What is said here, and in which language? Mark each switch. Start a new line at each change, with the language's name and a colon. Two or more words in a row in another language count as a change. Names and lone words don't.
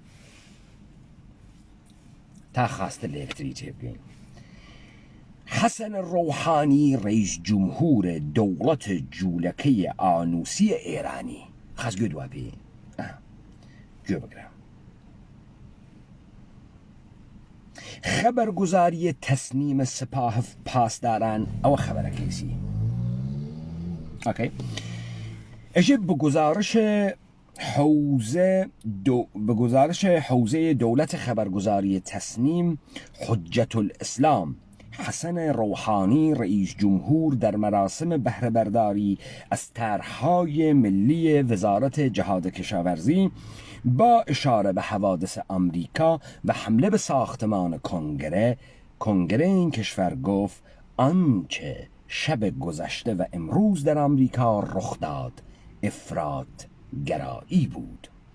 Southern Kurdish: تا خاستە لە یەکتری تێبگەین حەسەن ڕەوحانی ڕەیس جومهورە دەوڵەتە جوولەکەیە ئانوسیە ئێرانی خاس گوێ دوا پێ گوێ بگرە خەبەرگوزاریە تەسنیمە سپاه پاسداران ئەوە خەبەرەکەیسی ئۆکەی ئەژێ
Persian: بگزارش حوزه دولت خبرگزاری تسنیم حجت الاسلام حسن روحانی رئیس جمهور در مراسم بهره برداری از طرح‌های ملی وزارت جهاد کشاورزی با اشاره به حوادث آمریکا و حمله به ساختمان کنگره این کشور گفت آنچه شب گذشته و امروز در آمریکا رخ داد افراط گرایی بود.